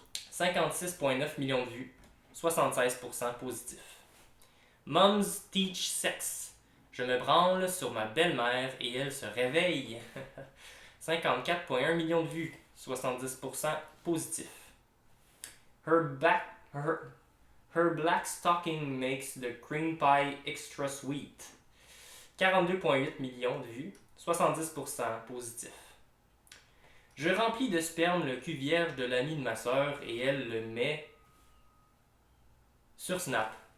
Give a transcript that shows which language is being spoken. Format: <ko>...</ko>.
<fr>56,9 millions de vues, 76% positif. Moms Teach Sex. Je me branle sur ma belle-mère et elle se réveille. 54,1 millions de vues, 70% positif.</fr> <en>Her black stocking makes the cream pie extra sweet.</en> <fr>42,8 millions de vues, 70% positif. Je remplis de sperme le cul vierge de l'amie de ma sœur et elle le met sur Snap.</fr>